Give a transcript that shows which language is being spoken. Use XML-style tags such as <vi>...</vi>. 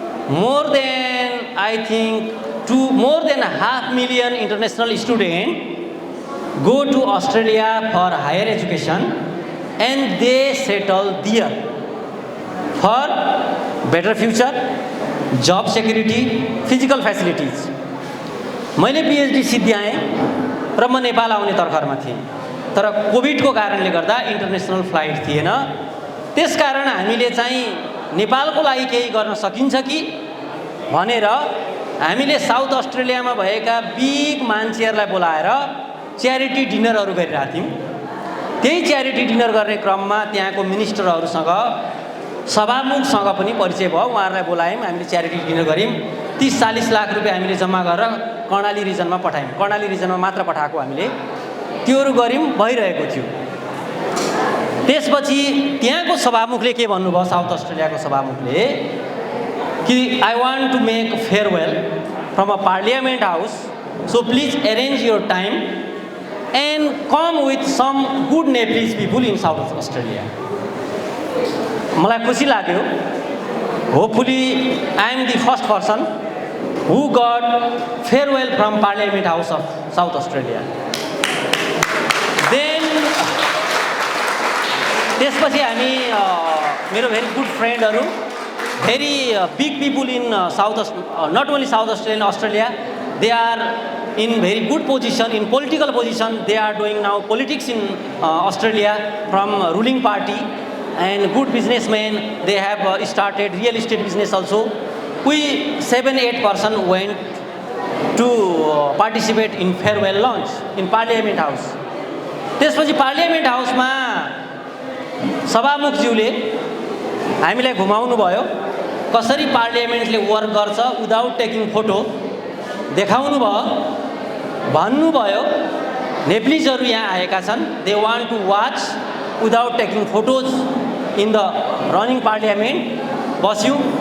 <en>More than I think more than 500,000 international student go to Australia for higher education and they settle there for better future, job security, physical facilities.</en> <ne>मैले PhD सिद्ध्याएँ र म नेपाल आउने तर्खरमा थिएँ, तर कोभिडको कारणले गर्दा इन्टरनेसनल फ्लाइट थिएन. त्यसकारण हामीले चाहिँ नेपालको लागि केही गर्न सकिन्छ कि भनेर हामीले साउथ अस्ट्रेलियामा भएका बिग मान्छेहरूलाई बोलाएर च्यारिटी डिनरहरू गरिरहेको थियौँ. त्यही च्यारिटी डिनर गर्ने क्रममा त्यहाँको मिनिस्टरहरूसँग, सभामुखसँग पनि परिचय भयो. उहाँहरूलाई बोलायौँ, हामीले च्यारिटी डिनर गऱ्यौँ. 30-40 लाख रुपियाँ हामीले जम्मा गरेर कर्णाली रिजनमा पठायौँ. कर्णाली रिजनमा मात्र पठाएको हामीले, त्योहरू गऱ्यौँ, भइरहेको थियो. त्यसपछि त्यहाँको सभामुखले के भन्नुभयो, साउथ अस्ट्रेलियाको सभामुखले, कि</ne> <en>I want to make farewell from a parliament house, so please arrange your time and come with some good Nepalese people in South Australia.</en> <ne>मलाई खुसी लाग्यो.</ne> <en>Hopefully I am the first person who got farewell from Parliament House of South Australia. Then</en> <ne>त्यसपछि हामी मेरो very good फ्रेन्डहरू,</ne> <en>Very big people in not only South Australia, Australia, they are in very good position, in political position. They are doing now politics in Australia from ruling party, and good businessmen. They have started real estate business also. We 7-8 person went to participate in farewell lunch in Parliament House.</en> <ne>त्यसपछि parliament हाउसमा सभामुखज्यूले हामीलाई घुमाउनु भयो, कसरी पार्लियामेन्टले work गर्छ</ne> <en>without taking photo</en> <ne>देखाउनु भयो. भन्नुभयो नेप्लिजहरू यहाँ आएका छन्,</ne> <en>They want to watch without taking photos in the running parliament.</en> <ne>बस्यौँ.</ne>